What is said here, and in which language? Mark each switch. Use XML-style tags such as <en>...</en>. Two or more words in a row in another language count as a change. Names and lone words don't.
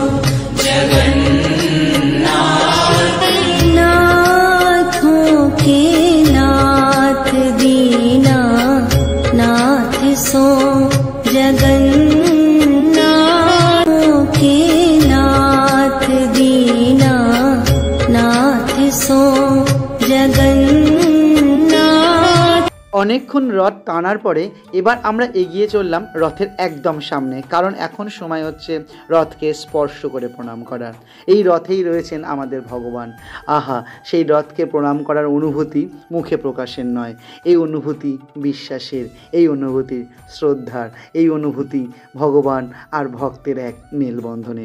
<hi>जगन्नाथ नाथों के नाथ दीनानाथ सो जगन्नाथ के नाथ दीना नाथ सो जगन्नाथ।</hi> <bn>অনেকক্ষণ রথ টানার পরে এবার আমরা এগিয়ে চললাম রথের একদম সামনে, কারণ এখন সময় হচ্ছে রথকে স্পর্শ করে প্রণাম করার। এই রথেই রয়েছেন আমাদের ভগবান। আহা, সেই রথকে প্রণাম করার অনুভূতি মুখে প্রকাশের নয়, এই অনুভূতি বিশ্বাসের, এই অনুভূতি শ্রদ্ধার, এই অনুভূতি ভগবান আর ভক্তের এক মেলবন্ধনের।</bn>